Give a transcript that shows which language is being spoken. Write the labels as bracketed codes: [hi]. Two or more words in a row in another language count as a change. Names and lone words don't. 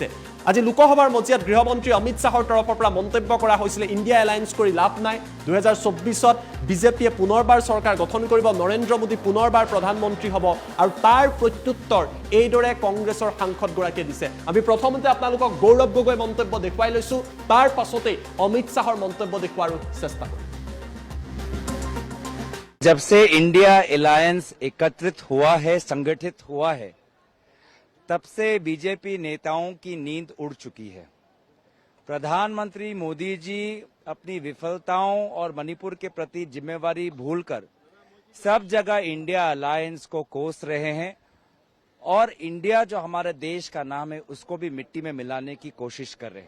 [as] আজি লোকসভাৰ মজিয়াত গৃহমন্ত্ৰী অমিত শাহৰ তৰফৰ পৰা মন্তব্য কৰা হৈছিলে ইণ্ডিয়া এলায়েন্স কৰি লাভ নাই, 2024ত বিজেপিয়ে পুনৰবাৰ চৰকাৰ গঠন কৰিব, নৰেন্দ্ৰ মোদী পুনৰবাৰ প্ৰধানমন্ত্ৰী হ'ব, আৰু তাৰ প্ৰত্যুত্তৰ এইদৰে কংগ্ৰেছৰ সাংসদগৰাকীয়ে দিছে। আমি প্ৰথমতে আপোনালোকক গৌৰৱ গগৈ মন্তব্য দেখুৱাই লৈছো, তাৰ পাছতেই অমিত শাহৰ মন্তব্য দেখুওৱাৰ চেষ্টা কৰিম। [hi] जब से इंडिया अलायंस एकत्रित हुआ है, संगठित हुआ है, तब से बीजेपी नेताओं की नींद उड़ चुकी है। प्रधानमंत्री मोदी जी अपनी विफलताओं और मणिपुर के प्रति जिम्मेवारी भूलकर सब जगह इंडिया अलायंस को कोस रहे हैं और इंडिया जो हमारे देश का नाम है उसको भी मिट्टी में मिलाने की कोशिश कर रहे हैं।